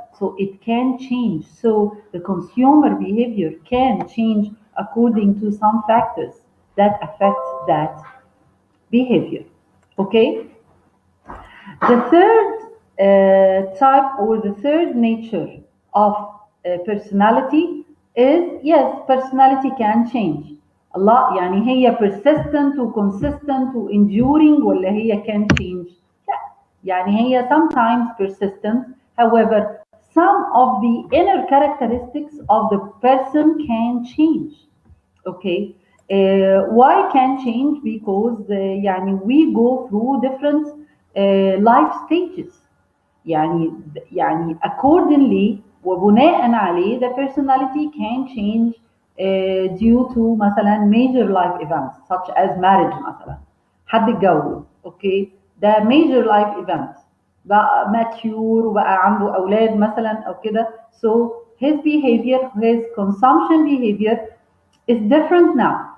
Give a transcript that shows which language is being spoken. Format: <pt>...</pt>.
<en>So it can change. So the consumer behavior can change according to some factors that affect that behavior. Okay? The third type, or the third nature of personality is, yes, personality can change.</en> <ar>الله يعني هي persistent و consistent و enduring، ولا هي</ar> <en>can change؟</en> <ar>لا، يعني هي</ar> <en>sometimes persistent. However, some of the inner characteristics of the person can change. Okay, Why can change? Because we go through different life stages. يعني accordingly</en> <ar>وبناء عليه</ar> <en>the personality can change due to مثلا major life events such as marriage</en> <ar>مثلا حد اتجوز اوكي ده</ar> <en>major life event بقى mature</en> <ar>وبقى عنده اولاد مثلا او كده</ar> <en>so his behavior his consumption behavior is different now.</en>